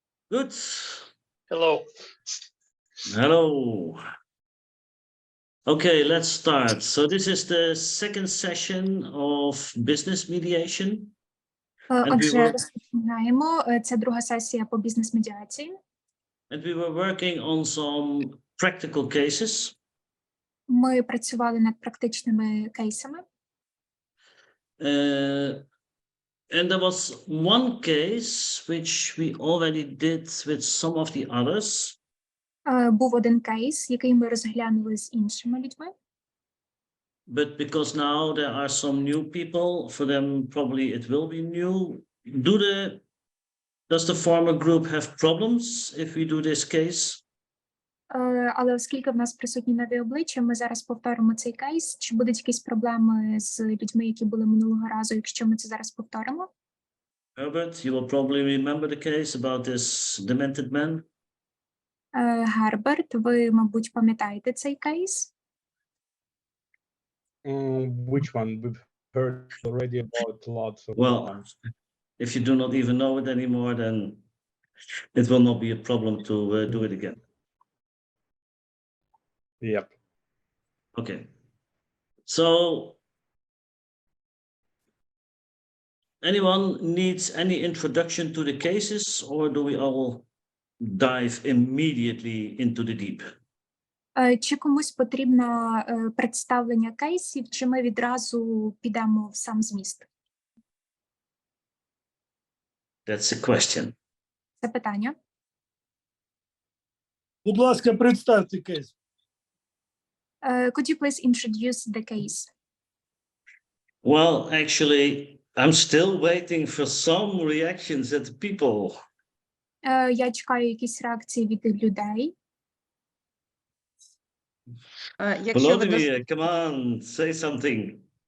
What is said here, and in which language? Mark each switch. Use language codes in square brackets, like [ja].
[en] Good. Hello. Hello. Okay, let's start. So this is the second session of business mediation. [uk] Отже, розпочинаємо. Це друга сесія по бізнес-медіації. [en] And we were working on some practical cases. [uk] Ми працювали над практичними кейсами. [en] And there was one case which we already did with some of the others. [uk] Був один кейс, який ми розглянули з іншими людьми. [en] But because now there are some new people, for them probably it will be new. Does the former group have problems if we do this case? [uk] Але оскільки в нас присутні нові обличчя, ми зараз повторимо цей кейс. Чи будуть якісь проблеми з людьми, які були минулого разу, якщо ми це зараз повторимо? [en] Herbert, you will probably remember the case about this demented man. [uk] Герберт, ви, мабуть, пам'ятаєте цей кейс? [en] Which one? We've heard already about lots of Well, if you do not even know it anymore, then it will not be a problem to do it again. Yep. Okay. So anyone needs any introduction to the cases, or do we all dive immediately into the deep? [uk] Чи комусь потрібно представлення кейсів, чи ми відразу підемо в сам зміст? [en] That's a question. [uk] Це питання. Будь ласка, представте кейс. [en] Could you please introduce the case? Well, actually, I'm still waiting for some reactions at the people. [uk] Я чекаю якісь реакції від людей. [en] Volodymyr, come on, say something.